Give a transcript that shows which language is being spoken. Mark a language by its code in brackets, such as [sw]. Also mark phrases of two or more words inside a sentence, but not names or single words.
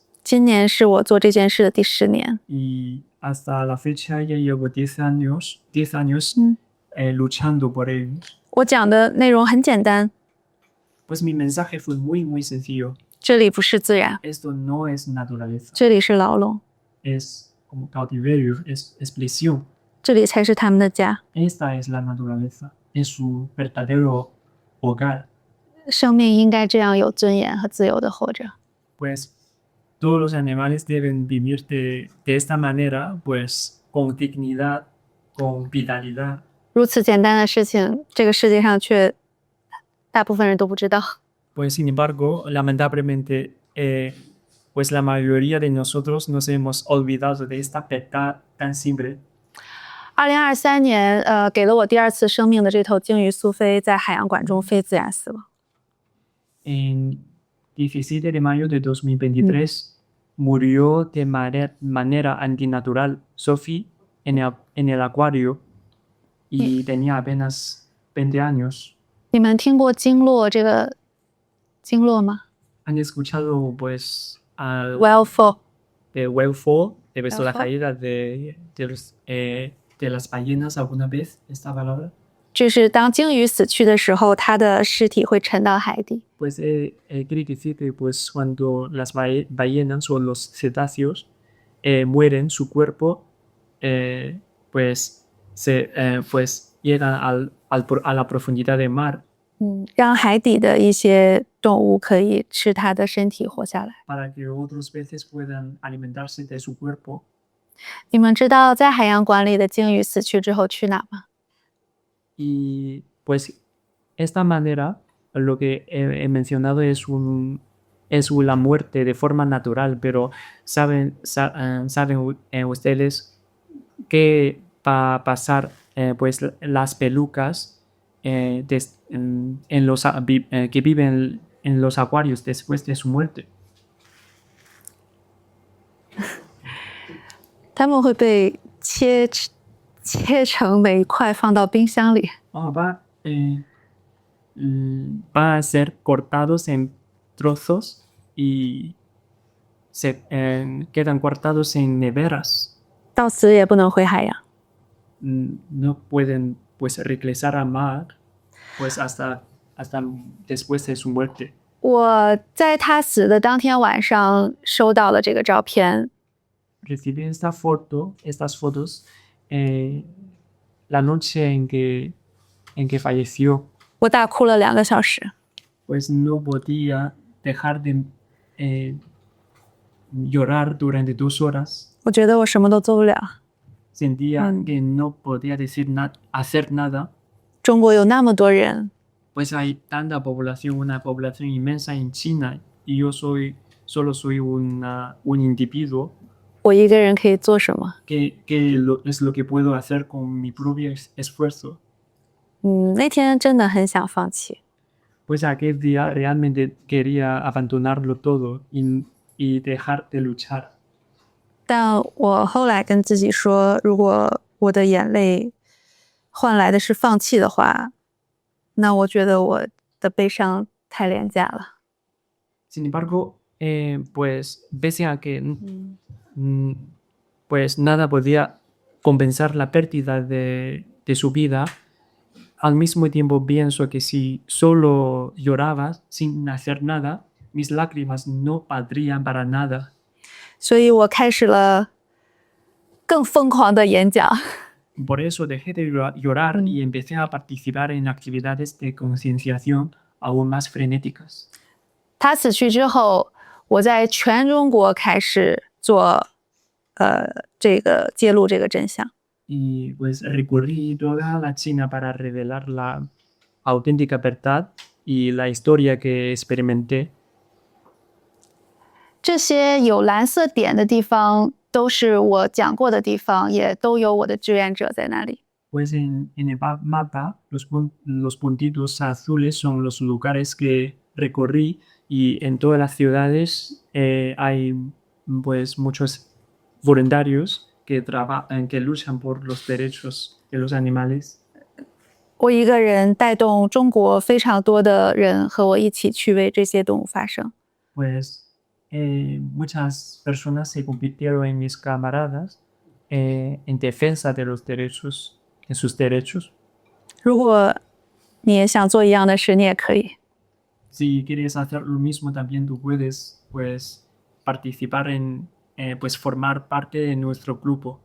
[zh] 今年是我做这件事的第10年。 [es] Y hasta la fecha ya llevo 10 años luchando por ello. [zh] 我讲的内容很简单， [es] Pues mi mensaje fue muy sencillo. [zh] 这里不是自然， [es] Esto no es naturaleza, [zh] 这里是牢笼， [es] es como cautiverio, es prisión. [zh] 这里才是他们的家。 [es] Esta es la naturaleza, es su verdadero hogar. [zh] 生命应该这样有尊严和自由的活着。 [es] Pues todos los animales deben vivir de esta manera, pues con dignidad, con vitalidad. [zh] 如此简单的事情，这个世界上却大部分人都不知道。 [es] Pues sin embargo, lamentablemente, pues la mayoría de nosotros nos hemos olvidado de esta verdad tan simple. [zh] 2023 年，给了我第2次生命的这头鲸鱼苏菲，在海洋馆中非自然死亡。 [es] En 17 de mayo de 2023 murió de manera antinatural Sophie en el acuario y tenía apenas 20 años. [zh] 你们听过鲸落这个鲸落吗 [es] ¿Han escuchado pues al [en] ？Whale fall， de whale fall, [es] de la [en] Whale fall. [es] caída de las ballenas alguna vez esta palabra? [zh] 就是当鲸鱼死去的时候，它的尸体会沉到海底。 [es] Pues quiere decir que pues cuando las ballenas o los cetáceos mueren, su cuerpo pues llega a la profundidad del mar [zh] 让海底的一些动物可以吃它的身体活下来。 [es] para que otros peces puedan alimentarse de su cuerpo. [zh] 你们知道在海洋馆里的鲸鱼死去之后去哪吗？ [es] Y pues esta manera, lo que he mencionado es la muerte de forma natural, pero saben ustedes que va a pasar pues las pelucas que viven en los acuarios después de su muerte. [zh] 它们会被切成每一块放到冰箱里。 [es] Va a ser cortados en trozos y se quedan cortados en neveras. [zh] 到死也不能回海洋。 [es] No pueden pues regresar al mar pues hasta después de su muerte. [zh] 我在他死的当天晚上收到了这个照片， [es] Recibí estas fotos la noche en que falleció. [zh] 我大哭了2个小时。 [es] Pues no podía dejar de llorar durante 2 horas. [zh] 我觉得我什么都做不了。 [es] Sentía que no podía hacer nada. [zh] 中国有那么多人， [es] Pues hay tanta población, una población inmensa en China, y yo solo soy un individuo. [zh] 我一个人可以做什么？ [es] ¿Qué es lo que puedo hacer con mi propio esfuerzo? [zh] 那天真的很想放弃。 [es] Pues aquel día realmente quería abandonarlo todo y dejar de luchar. [zh] 但我后来跟自己说，如果我的眼泪换来的是放弃的话，那我觉得我的悲伤太廉价了。 [es] Sin embargo, pues pese a que pues nada podía compensar la pérdida de su vida, al mismo tiempo pienso que si solo lloraba sin hacer nada, mis lágrimas no valdrían para nada. [zh] 所以我开始了更疯狂的演讲。 [es] Por eso dejé de llorar y empecé a participar en actividades de concienciación aún más frenéticas. [zh] 他死去之后，我在全中国开始做这个揭露这个真相。 [es] Y pues recorrí toda la China para revelar la auténtica verdad y la historia que experimenté. [zh] 这些有蓝色点的地方都是我讲过的地方，也都有我的志愿者在那里。 [es] Pues en el mapa, los puntitos azules son los lugares que recorrí y en todas las ciudades hay pues muchos voluntarios que luchan por los derechos de los animales. [zh] 我一个人带动中国非常多的人和我一起去为这些动物发声。 [es] Pues muchas personas se convirtieron en mis camaradas en defensa de los derechos, de sus derechos. [zh] 如果你也想做一样的事，你也可以。 [es] Si quieres hacer lo mismo, también tú puedes, pues, participar en, pues, formar parte de nuestro grupo.